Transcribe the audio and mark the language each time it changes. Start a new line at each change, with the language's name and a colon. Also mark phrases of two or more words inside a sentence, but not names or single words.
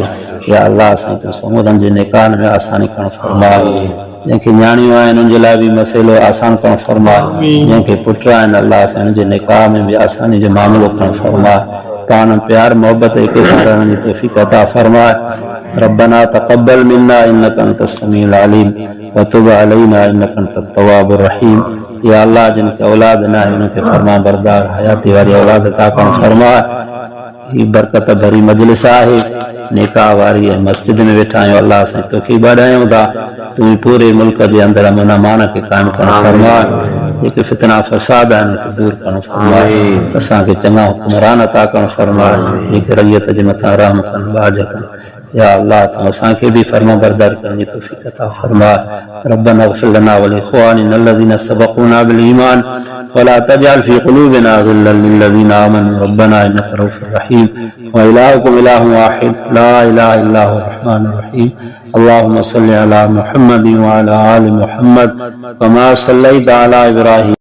Sindhi: या अल्लाह साईं तूं समूरनि जे निकाहनि में आसानी करण फरमाए, जंहिंखे न्याणियूं आहिनि उन जे लाइ बि मसइलो आसान करण फरमाए, जंहिंखे पुट आहिनि अल्लाह साईं उन जे निकाह में बि आसानी जो मामिलो करण फरमाए, पाण प्यार मोहबत हिक सां रहण जी तौफ़ीक़ अता फरमाए।
Arabic: ربنا تقبل منا إنك أنت السميع العليم وتب علينا إنك أنت التواب الرحيم.
Sindhi: या अल्लाह जिनके औलाद न आहे उनखे फरमा बरदार हयाती वारी औलाद अता करण फरमाए। ही बरकत भरी मजलिस आहे, निकाह वारी ऐं मस्जिद में वेठा आहियूं, अल्लाह साईं तोखे ॿाॾायूं था, तूं पूरे मुल्क जे अंदरि अमन अमान खे क़ाइमु करण फरमाए, जेके फितना फसाद आहिनि उनखे दूर करण फरमाए, असांखे चङा हुक्मरान अता करण फरमाए, जेके रैयत जे मथां रहम कनि बाज कनि। या अल्लाह तूं असांखे बि फर्मा बरदार करण जी तौफ़ीक़ अता फरमाए।
Arabic: ربنا اغفر لنا ولإخواننا الذين سبقونا بالإيمان ولا تجعل في قلوبنا غلا للذين آمنوا ربنا إنك رؤوف رحيم وإلهكم إله واحد لا إله إلا هو الرحمن الرحيم. اللهم صل على محمد وعلى آل محمد كما صليت على إبراهيم